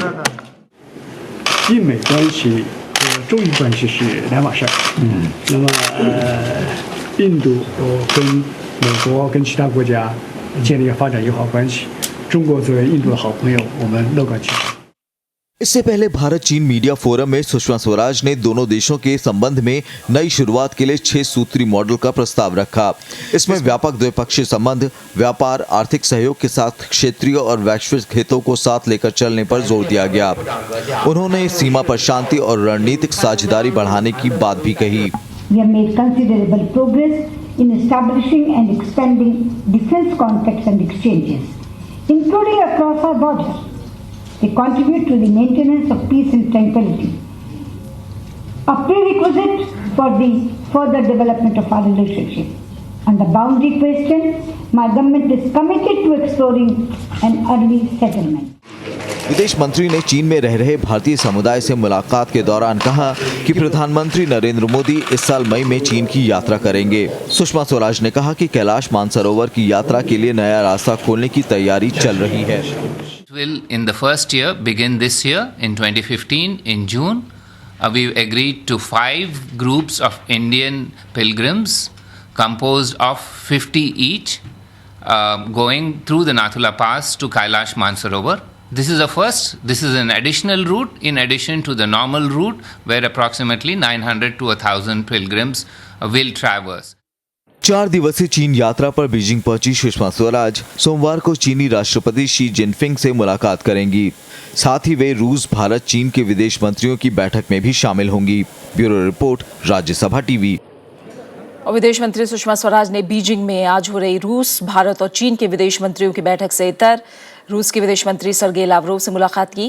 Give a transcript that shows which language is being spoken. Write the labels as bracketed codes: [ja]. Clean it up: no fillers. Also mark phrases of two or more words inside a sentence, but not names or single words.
[zh] 中美关系和中印关系是两码事儿。那么印度跟美国跟其他国家建立发展友好关系，中国作为印度的好朋友，我们乐观其成。 [hi] इससे पहले भारत चीन मीडिया फोरम में सुषमा स्वराज ने दोनों देशों के संबंध में नई शुरुआत के लिए 6 सूत्री मॉडल का प्रस्ताव रखा। इसमें व्यापक द्विपक्षीय संबंध, व्यापार, आर्थिक सहयोग के साथ क्षेत्रीय और वैश्विक हितों को साथ लेकर चलने पर जोर दिया गया। उन्होंने सीमा पर शांति और रणनीतिक साझेदारी बढ़ाने की बात भी कही। [en] We have made considerable progress in establishing and expanding defense contacts and exchanges, including across our borders. They contribute to the maintenance of peace and tranquility, a prerequisite for the further development of our relationship. On the boundary question, my government is committed to exploring an early settlement. [hi] विदेश मंत्री ने चीन में रह रहे भारतीय समुदाय से मुलाकात के दौरान कहा कि प्रधानमंत्री नरेंद्र मोदी इस साल मई में चीन की यात्रा करेंगे। सुषमा स्वराज ने कहा कि कैलाश मानसरोवर की यात्रा के लिए नया रास्ता खोलने की तैयारी चल रही है। [en] Will in the first year begin this year in 2015 in June. We've agreed to 5 groups of Indian pilgrims composed of 50 each going through the Nathula Pass to Kailash Mansarovar. This is a first. This is an additional route in addition to the normal route where approximately 900 to 1,000 pilgrims will traverse. [hi] 4 दिवसीय चीन यात्रा पर बीजिंग पहुंची सुषमा स्वराज सोमवार को चीनी राष्ट्रपति शी जिनपिंग से मुलाकात करेंगी। साथ ही वे रूस, भारत, चीन के विदेश मंत्रियों की बैठक में भी शामिल होंगी। ब्यूरो रिपोर्ट, राज्यसभा टीवी। और विदेश मंत्री सुषमा स्वराज ने बीजिंग में आज हो रही रूस, भारत और चीन के विदेश मंत्रियों की बैठक से इतर रूस के विदेश मंत्री सर्गेई लावरोव से मुलाकात की।